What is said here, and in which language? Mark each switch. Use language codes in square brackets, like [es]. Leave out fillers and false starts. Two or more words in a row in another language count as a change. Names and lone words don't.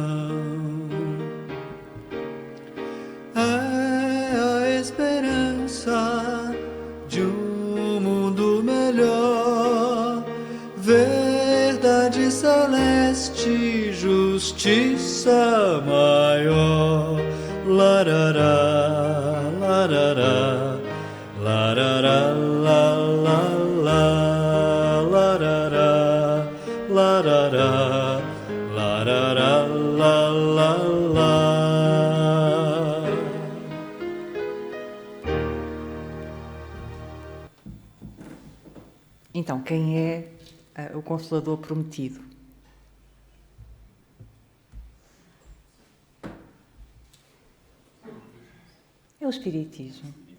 [pt] É a esperança de um mundo melhor, verdade celeste, justiça maior. Larará, larará, larará, la, la, la, larará, larará, larará, la, la, la. Então, quem é o Consolador prometido? É o Espiritismo.